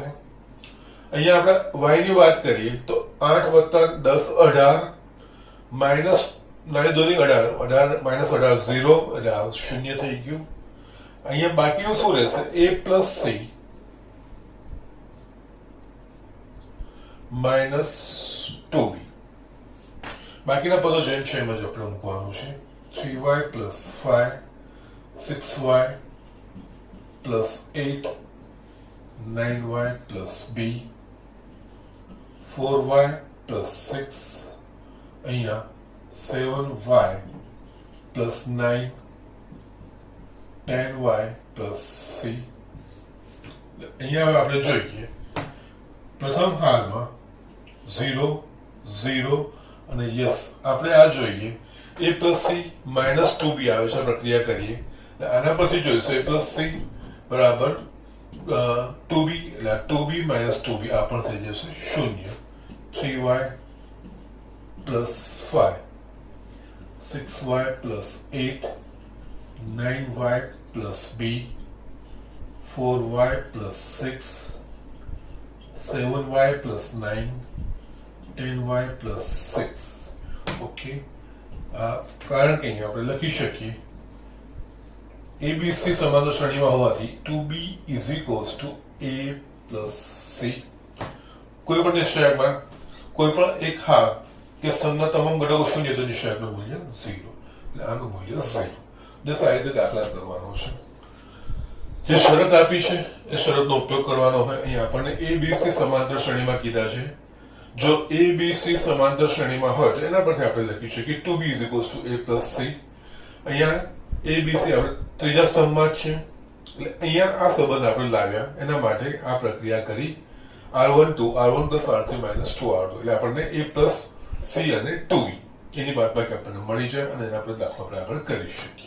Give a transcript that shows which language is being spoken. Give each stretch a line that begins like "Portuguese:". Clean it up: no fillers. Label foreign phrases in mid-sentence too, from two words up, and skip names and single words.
Gujarati: અહીંયા આપણે y ની વાત કરીએ તો 8 + 10
English: 18 minus 9
Gujarati: × 2
English: 18 minus 18
Gujarati: 0 એટલે આ 0 થઈ ગયું. અહીંયા બાકીનું શું રહેશે?
English: a plus c minus 2b.
Gujarati: બાકીના પદો જેમ છે એમ જ આપણે મૂકવાનું છે.
English: 3y plus 5 6y plus 8 9y plus b 4y plus 6 અહીંયા 7y plus 9 10y plus c.
Gujarati: અહીંયા આપણે જોઈએ પ્રથમ હારમાં 0 0 અને યસ આપણે આ જોઈએ
English: a plus c minus 2b
Gujarati: આવે છે. પ્રક્રિયા કરીએ આના પરથી જોઈશું
English: a plus c
Gujarati: બરાબર 2b એટલે
English: 2b minus 2b
Gujarati: આ પણ થઈ જશે 0.
English: 3y plus 5 6y plus 8 9y plus b 4y plus 6 7y plus 9 10y plus 6.
Gujarati: ઓકે, કારણ કે અહીંયા આપણે લખી શકીએ ABC સમાંતર શ્રેણીમાં હોવાથી
English: 2b is equals to a plus c.
Gujarati: કોઈ પણ નિશ્ચયકમાં કોઈ પણ એક હાર કે સ્તંભના તમામ ઘટકો શૂન્ય તો નિશ્ચયકનું મૂલ્ય 0, એટલે આનું મૂલ્ય 0. જસ્ટ આ રીતે દાખલા કરવાનો છે. જે શરત આપી છે એ શરતનો ઉપયોગ કરવાનો હોય. અહીં આપણને ABC સમાંતર શ્રેણીમાં કીધા છે. જો ABC સમાંતર શ્રેણીમાં હોય તો એના પરથી આપણે લખી શકીએ
English: 2b is equals to a plus c.
Gujarati: અહીંયા ABC આપણે ત્રીજા સ્તંભમાં જ છે, એટલે અહીંયા આ સંબંધ આપણે લાવ્યા, એના માટે આ પ્રક્રિયા કરી
English: R1 plus R3 minus 2R2
Gujarati: એટલે આપણને
English: A plus C
Gujarati: અને 2E એની બાદબાકી આપણને મળી જાય અને એના આપણે દાખલો આપણે આગળ કરી શકીએ.